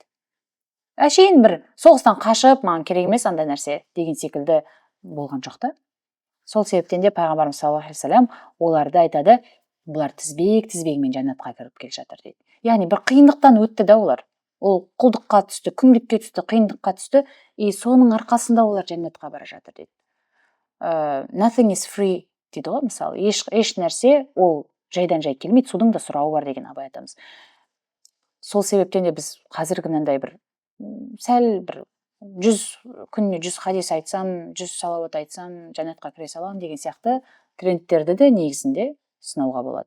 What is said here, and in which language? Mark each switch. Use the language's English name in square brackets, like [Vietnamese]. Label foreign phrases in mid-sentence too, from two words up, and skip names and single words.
[Kazakh] Әшейін бір соғыстан қашып, маған керек емес андай нәрсе деген секілді болған жоқ та. Сол себептен де пайғамбарымыз [Arabic] صلى الله عليه وسلم [Kazakh] оларды айтады: бұлар тізбегімен жәннатқа кіріп келе жатыр дейді. Яғни бір қиындықтан өтті да олар. Ол құлдыққа түсті, күңдікке түсті, қиындыққа түсті, соның арқасында олар жәннатқа бара жатыр дейді. [English] Nothing is free [Kazakh] дейді ғой, мысалы, еш нәрсе ол жайдан жай келмейді, судың да сұрауы бар деген абай атамыз. Сол себептен де біз қазіргі мынандай бір сәл бір 100 күніне 100 хадис айтсам, 100 салауат айтсам, жәннатқа кіре саламын деген сияқты трендтерді де негізінде сынауға болады.